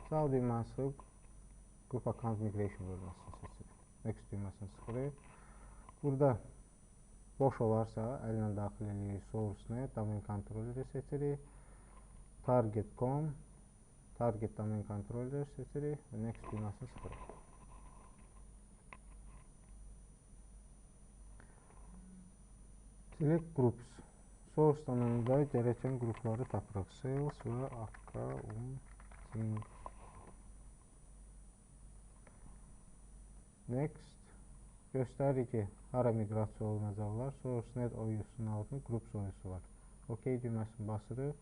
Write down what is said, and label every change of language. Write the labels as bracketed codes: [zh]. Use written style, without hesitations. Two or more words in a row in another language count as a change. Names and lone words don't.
[az] Sağ düyməni sıxıb [en] Group Account Migration [az] bölməsini seçirik. Next düyməsini sıxırıq. Burada boş olarsa, əllə daxil edirik SourceNet, [en] Domain Controller'i [az] seçirik. Target.com, [en] Target Domain Controller [az] seçirik və Next düyməsini sıxırıq. [en] Select Groups. [az] Source domenində gerəkən qrupları tapırıq. Sales və Accounting. Next. Göstərir ki, hara miqrasiya olunacaqlar. SourceNet OU-sunun altında Groups OU-su var. OK düyməsini basırıq.